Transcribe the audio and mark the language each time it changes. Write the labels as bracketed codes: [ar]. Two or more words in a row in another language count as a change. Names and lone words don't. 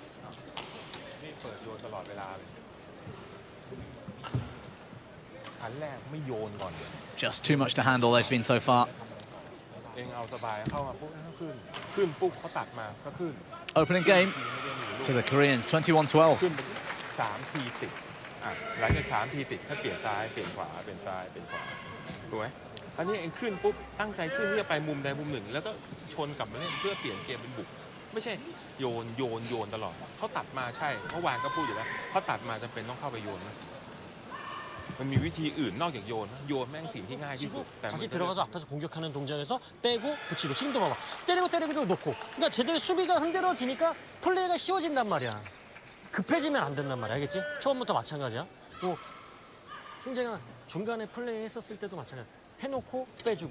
[en] Just too much to handle they've been so far. Opening game to the Koreans, 21-12. [th] หลังจาก3 ทีติดถ้าเปลี่ยนซ้ายเปลี่ยนขวาเปลี่ยนซ้ายเปลี่ยนขวาถูกไหมอันนี้เองขึ้นปุ๊บตั้งใจขึ้นที่จะไปมุมใดมุมหนึ่งแล้วก็ชนกลับมาเล่นเพื่อเปลี่ยนเกมเป็นบุกไม่ใช่โยนตลอดเขาตัดมาใช่เมื่อวานก็พูดอยู่แล้วเขาตัดมาจำเป็นต้องเข้าไปโยนนะมันมีวิธีอื่นนอกจากโยนแม่งสิ่งที่ง่ายที่สุด [ko] 다시 들어가서 앞에서 공격하는 동작에서 빼고 붙이고 지금도 봐봐 때리고 놓고 그러니까 제대로 수비가 흔들어지니까 플레이가 쉬워진단 말이야. 급해지면 안 된단 말이야, 알겠지? 처음부터 마찬가지야. 뭐 승재가 중간에 플레이 했었을 때도 마찬가지야. 해놓고 빼주고.